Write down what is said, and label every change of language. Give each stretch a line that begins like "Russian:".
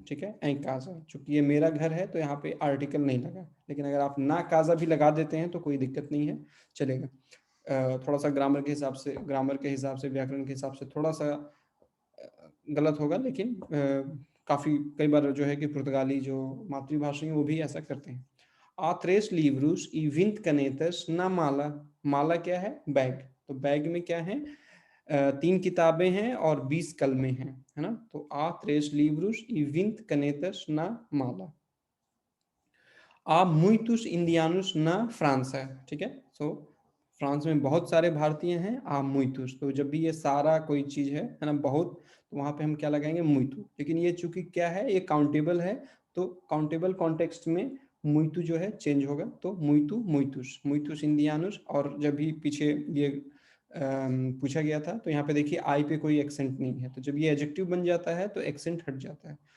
Hindi: ठीक है, एं काजा, चूंकि ये मेरा घर है तो यहाँ पे आर्टिकल नहीं लगा, लेकिन अगर आप ना काजा भी लगा देते हैं तो कोई दिक्कत नहीं है, चलेगा. थोड़ा सा ग्रामर के हिसाब से, व्याकरण के हिसाब से थोड़ा सा गलत होगा, लेकिन काफ़ी कई बार जो है कि पुर्तगाली जो मातृभाषा है वो भी ऐसा करते हैं.
Portuguese: आ 3 livros e 20 canetas na mala.
Hindi: माला क्या है, बैग. तो बैग में क्या है, 3 किताबें हैं और 20 कलमें हैं, है ना.
Portuguese: तो आ 3 livros e 20 canetas na mala. आ muitos indianos na França.
Hindi: ठीक है. सो फ्रांस में बहुत सारे भारतीय हैं. आ मुइतुस, तो जब भी ये सारा कोई चीज है ना, बहुत, तो वहां पे हम क्या लगाएंगे, मुइतु. लेकिन ये चूंकि क्या है, ये काउंटेबल है, तो काउंटेबल कॉन्टेक्स्ट में मुइतु जो है चेंज होगा. तो मुइतु, मुइतुस, मुइतुस इंडियानुस. और जब भी पीछे ये पूछा गया था, तो यहाँ पे देखिए आई पे कोई एक्सेंट नहीं है, तो जब ये एडजेक्टिव बन जाता है तो एक्सेंट हट जाता है.